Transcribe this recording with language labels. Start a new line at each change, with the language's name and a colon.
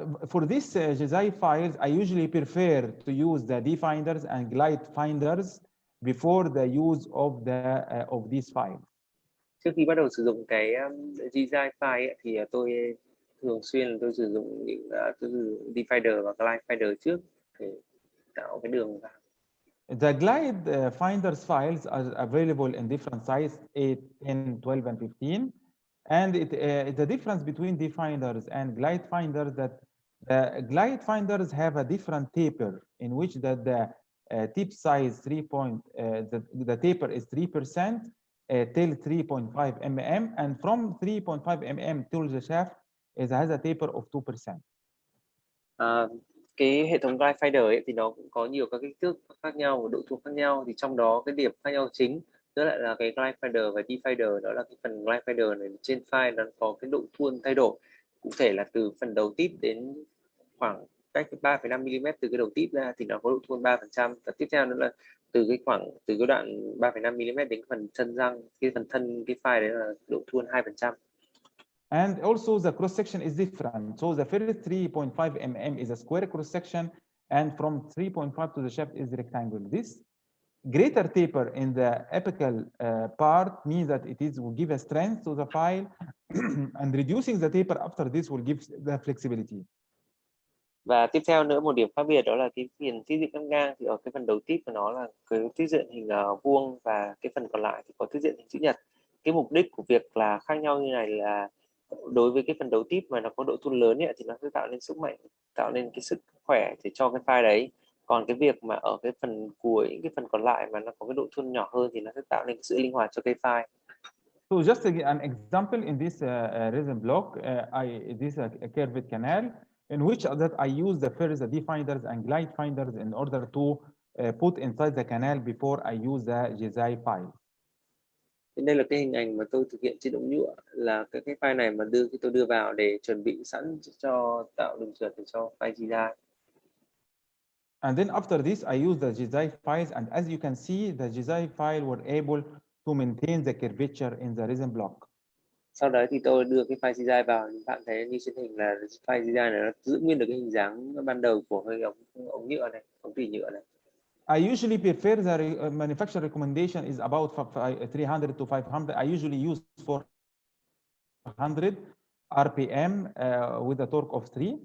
English: For these Jizai files, I usually prefer to use the definders and glide finders before the use of these files.
Vietnamese: Trước khi bắt đầu sử dụng cái Jizai file ấy, thì tôi thường xuyên tôi sử dụng tôi sử dụng divider và glide finder trước để tạo cái đường vào.
English: The glide finders files are available in different sizes, 8, 10, 12, and 15. And the difference between definders and glide finders that the glide finders have a different taper in which the tip size the taper is 3% till 3.5 mm, and from 3.5 mm till the shaft has a taper of 2%.
Vietnamese: Cái hệ thống glide finder ấy thì nó cũng có nhiều các kích thước khác nhau và độ thua khác nhau, thì trong đó cái điểm khác nhau chính đó lại là cái glide finder và divider. Đó là cái phần glide finder này trên file nó có cái độ thuôn thay đổi, cụ thể là từ phần đầu tip đến khoảng cách 3,5 mm từ cái đầu tip ra thì nó có độ thuôn 3%, và tiếp theo nữa là từ cái đoạn 3,5 mm đến phần thân răng, cái phần thân cái file đấy là độ thuôn 2%.
English: And also the cross section is different. So the first 3.5 mm is a square cross section, and from 3.5 to the shaft is rectangle. This greater taper in the apical part means that will give a strength to the file, and reducing the taper after this will give the flexibility.
Vietnamese: Và tiếp theo nữa, một điểm khác biệt đó là cái phần tiết diện cắt ngang, thì ở cái phần đầu tip của nó là cái tiết diện hình vuông, và cái phần còn lại thì có tiết diện hình chữ nhật. Cái mục đích của việc là khác nhau như này là đối với cái phần đầu tip mà nó có độ thuôn lớn ấy, thì nó sẽ tạo nên sức mạnh, tạo nên cái sức khỏe để cho cái file đấy. Còn cái việc mà ở cái phần cuối, cái phần còn lại mà nó có cái độ thuôn nhỏ hơn thì nó sẽ tạo nên sự linh hoạt cho cái file.
English: So just an example in this resin block, this is a curved canal in which that I use the first definders and glide finders in order to put inside the canal before I use the GZI file.
Vietnamese: Đây là cái hình ảnh mà tôi thực hiện trên đống nhựa, là cái file này mà tôi đưa vào để chuẩn bị sẵn cho tạo đường trượt để cho file GZI.
English: And then after this, I use the GZI files, and as you can see, the GZI file were able to maintain the curvature in the resin block.
Vietnamese: Sau đó thì tôi đưa cái file GZI vào, bạn thấy như trên hình là file GZI này nó giữ nguyên được cái hình dáng ban đầu của cái ống nhựa này, ống tủy nhựa này.
English: I usually prefer the manufacturer recommendation is about 300 to 500. I usually use 400 RPM with a torque of 3.